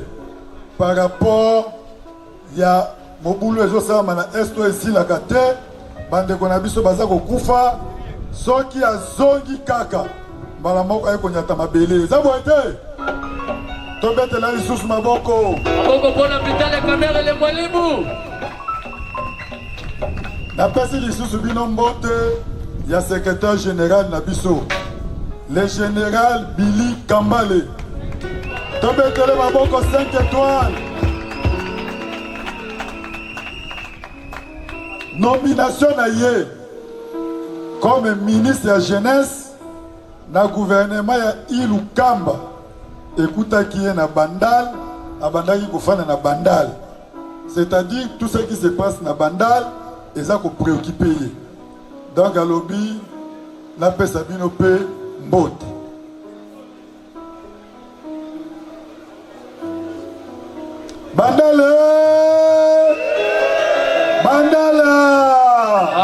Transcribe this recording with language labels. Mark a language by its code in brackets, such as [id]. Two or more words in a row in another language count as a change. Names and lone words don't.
[ln] Par rapport ya mobulu ezosala na esto esilaka te bandeko na biso baza kokufa soki azongi kaka mbala moko aye konyata mabele eza boye te tobetela lisusu maboko mpona pitale kamere le mwalimu napesi lisusu bino mbote ya [fr] secrétaire général [ln] na biso le général Billy Kambale. Tobetele maboko 5 étoiles. [fr] Nomination [ln] na ye [fr] comme ministre de la jeunesse [ln] na gouvernement ya Ilukamba. [fr] Écoutez qui est [ln] na Bandal, abandaki kofana na Bandal. [fr] C'est-à-dire tout ce qui se passe [ln] na Bandal, eza ko [fr] préoccuper. [ln] Donc à lobby la pesa bino pe mbote. Bandale! Bandala! Ah!